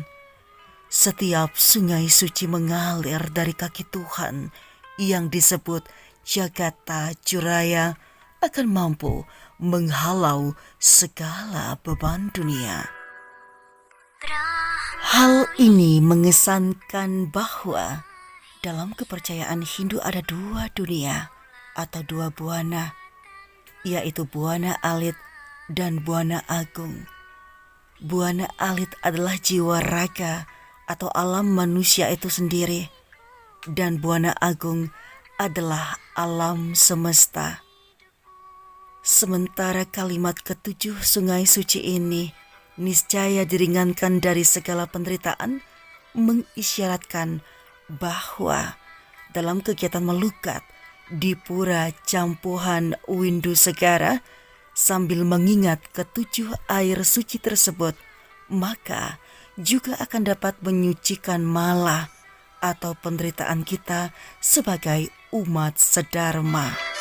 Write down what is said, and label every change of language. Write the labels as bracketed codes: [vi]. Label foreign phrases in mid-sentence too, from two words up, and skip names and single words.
[id] Setiap sungai suci mengalir dari kaki Tuhan yang disebut Jagata Juraya akan mampu menghalau segala beban dunia. Hal ini mengesankan bahwa dalam kepercayaan Hindu ada dua dunia atau dua buana, yaitu buana alit dan buana agung. Buana alit adalah jiwa raga atau alam manusia itu sendiri, dan buana agung adalah alam semesta. Sementara kalimat ketujuh sungai suci ini niscaya diringankan dari segala penderitaan mengisyaratkan bahwa dalam kegiatan melukat di Pura Campuhan Windu Segara sambil mengingat ketujuh air suci tersebut, maka juga akan dapat menyucikan mala atau penderitaan kita sebagai umat sedharma.